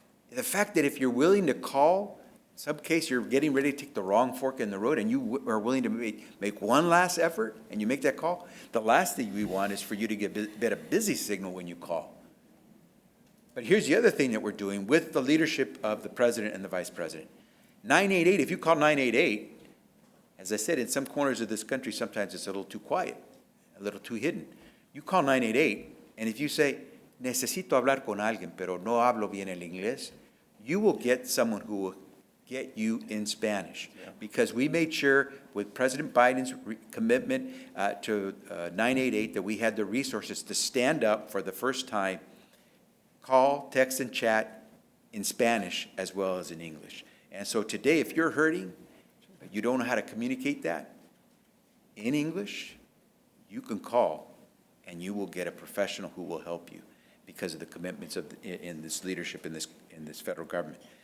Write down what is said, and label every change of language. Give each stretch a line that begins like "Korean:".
English: The fact that if you're willing to call, in some case you're getting ready to take the wrong fork in the road and you are willing to make one last effort and you make that call, the last thing we want is for you to get a busy signal when you call. But here's the other thing that we're doing with the leadership of the president and the vice president. 988, if you call 988, as I said, in some corners of this country, sometimes it's a little too quiet, a little too hidden. You call 988, and if you say,
Spanish: necesito hablar con alguien, pero no hablo bien el inglés,
English: you will get someone who will get you in Spanish. Yeah. Because we made sure with President Biden's commitment to 988 that we had the resources to stand up for the first time, call, text, and chat in Spanish as well as in English. And so today, if you're hurting, but you don't know how to communicate that in English, you can call and you will get a professional who will help you because of the commitments in this leadership in this federal government.